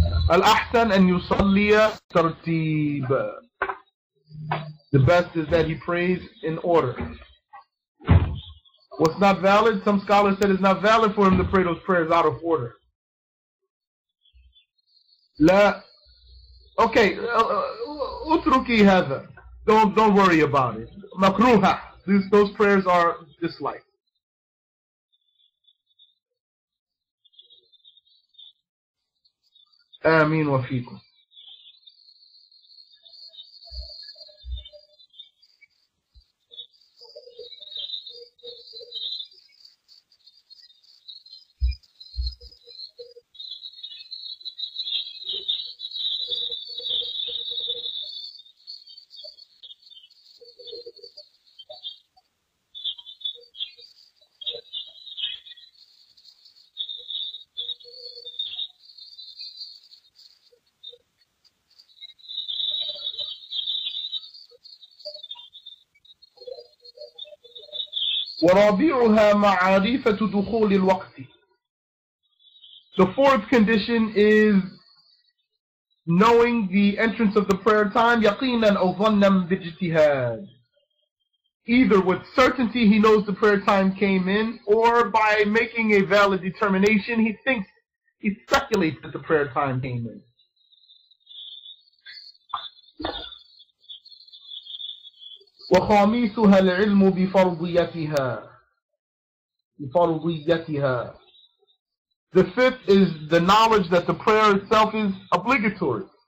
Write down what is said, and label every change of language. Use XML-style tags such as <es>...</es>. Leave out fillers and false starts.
<ar>الأحسن أن يصلي ترتيب.</ar> <en>The best is that he prays in order. What's not valid? Some scholars said it's not valid for him to pray those prayers out of order.</en> <ar>لا. Okay, اتركي هذا.</ar> <en>Don't worry about it. مكروهة. Those prayers are disliked.</en> <ar>آمين وفيكم. ورابعها معرفة دخول الوقت.</ar> <en>The fourth condition is knowing the entrance of the prayer time,</en> <ar>يقينا أو ظنا باجتهاد.</ar> <en>Either with certainty he knows the prayer time came in, or by making a valid determination he speculates that the prayer time came in.</en> <ar>وخامسها العلم بفرضيتها.</ar> <en>The fifth is the knowledge that the prayer itself is obligatory.</en>